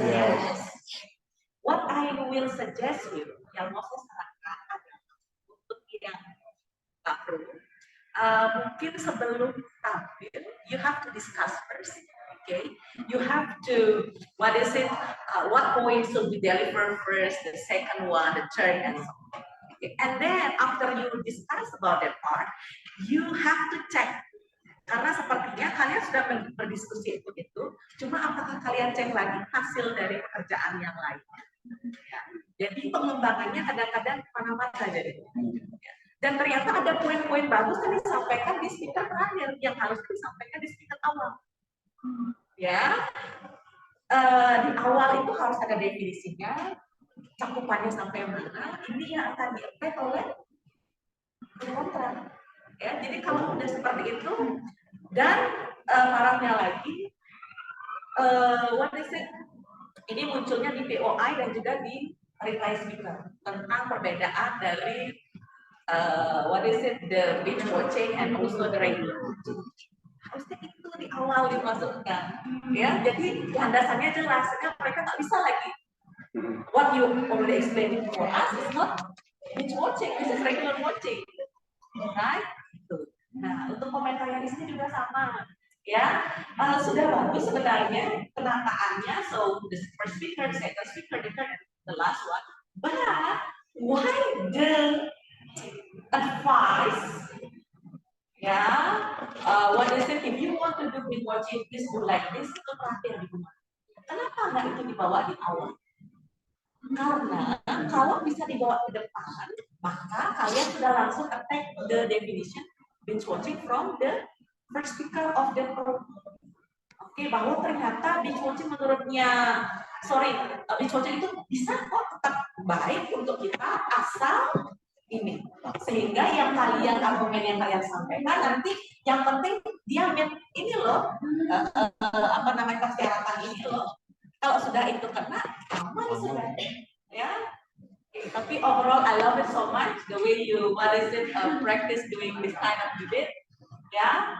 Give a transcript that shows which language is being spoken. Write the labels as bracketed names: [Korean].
[English] Yes. What I will suggest you, [Indonesian] yang mau saya sarankan adalah untuk yang baru, mungkin sebelum tampil, [English] you have to discuss first. Okay, you have to, what is it, what points should be delivered first, the second one, the third, and so on. Okay. And then after you discuss about that part, you have to check. [Indonesian] Karena sepertinya kalian sudah berdiskusi itu, cuma apakah kalian cek lagi hasil dari pekerjaan yang lainnya? Ya. Jadi pengembangannya kadang-kadang mana-mana saja. Ya. Dan ternyata ada poin-poin bagus yang disampaikan di speaker terakhir yang harus disampaikan di speaker awal. Ya, di awal itu harus ada definisinya, cakupannya sampai mana, ini yang akan di-apply oleh kontrak. Ya, jadi kalau udah seperti itu, dan parahnya lagi, [English] what is it? [Indonesian] Ini munculnya di POI dan juga di reply speaker tentang perbedaan dari [English] what is it, the binge watching and also the regular watching. [Indonesian] Harusnya itu di awal dimasukkan, ya. Jadi landasannya jelas, sehingga mereka nggak bisa lagi. [English] What you already explained for us is not binge watching, this is regular watching, right? [Indonesian] Nah, untuk komentar yang di sini juga sama, ya. Sudah bagus sebenarnya penataannya. [English] So the first speaker, the second speaker, the third, the last one. But why the advice? What is it? If you want to do binge watching, please do like this. [Indonesian] Itu terakhir di rumah. Kenapa nggak itu dibawa di awal? Karena kalau bisa dibawa ke depan, maka kalian sudah langsung [English] attack the definition binge watching from the first speaker of the program. [Indonesian] Oke, bahwa ternyata binge watching menurutnya binge watching itu bisa kok tetap baik untuk kita asal ini, sehingga yang kalian argumen yang kalian sampaikan nanti yang penting dia ini loh apa namanya persyaratan ini loh, kalau sudah itu kena aman sudah ya. [English] Tapi overall I love it so much the way you practice doing this kind of debate ya.